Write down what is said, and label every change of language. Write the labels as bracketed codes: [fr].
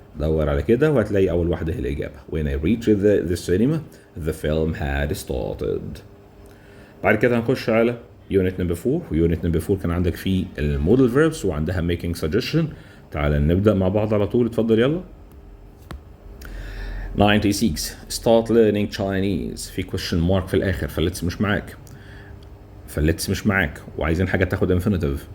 [ar] دور على كده وهتلاقي أول واحدة هي الإجابة. [en] When I reached the cinema the film had started. [ar] بعد كده هنخش على يونت نمبر 4، ويونت نمبر 4 كان عندك فيه المودل فيربس وعندها making suggestion. تعال نبدأ مع بعض على طول، اتفضل يلا. 96 [en] start learning Chinese، [ar] في question mark في الآخر، فلتس مش معاك وعايزين حاجة تاخد infinitive.